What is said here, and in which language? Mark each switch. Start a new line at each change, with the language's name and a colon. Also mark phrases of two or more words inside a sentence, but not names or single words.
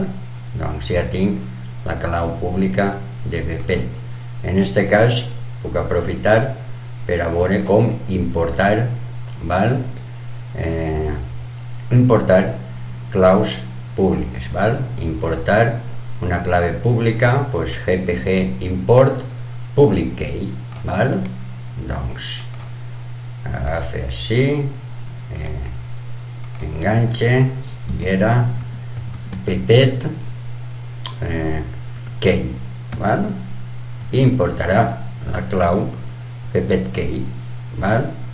Catalan: Doncs ja tinc la clau pública de Pepet. En este cas puc aprofitar per a veure com importar, val? Importar claus públiques, val?
Spanish: Importar una clave pública, pues GPG
English: import public key,
Catalan: val? Doncs agafa així, enganxe, i era Pepet Key, val? I importarà la clau Pepet Key, val?